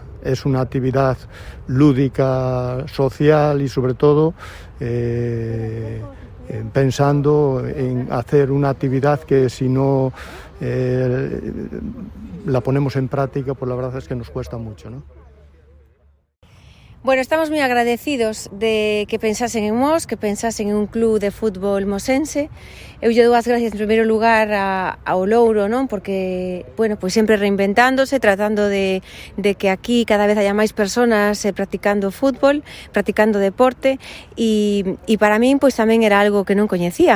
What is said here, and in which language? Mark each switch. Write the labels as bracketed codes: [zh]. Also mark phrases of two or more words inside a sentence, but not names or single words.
[es] Es una actividad lúdica, social y sobre todo pensando en hacer una actividad que si no la ponemos en práctica, pues la verdad es que nos cuesta mucho, ¿no? [gl] Bueno, estamos moi agradecidos de que pensasen en Mos, que pensasen en un club de fútbol mosense. Eu lle dou as gracias en primeiro lugar ao Louro, non? Porque, bueno, pois sempre reinventándose, tratando de que aquí cada vez haya máis personas practicando fútbol, practicando deporte, e para min pois tamén era algo que non coñecía.